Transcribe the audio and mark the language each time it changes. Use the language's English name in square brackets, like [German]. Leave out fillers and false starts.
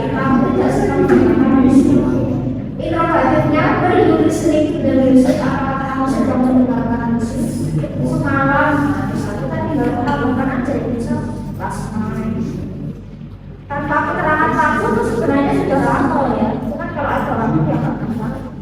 [Indonesian] Ya, kamu tidak sedang mendengarkan musik. Interrogatifnya, [English] were you listening to the music? [Indonesian] Apakah kamu sedang mendengarkan musik semalam? Nah, misalnya kita tinggal melakukan aja bisa last night. Tanpa keterangan kamu itu sebenarnya sudah hafal ya. Cuman kalau ada orang yang nggak hafal.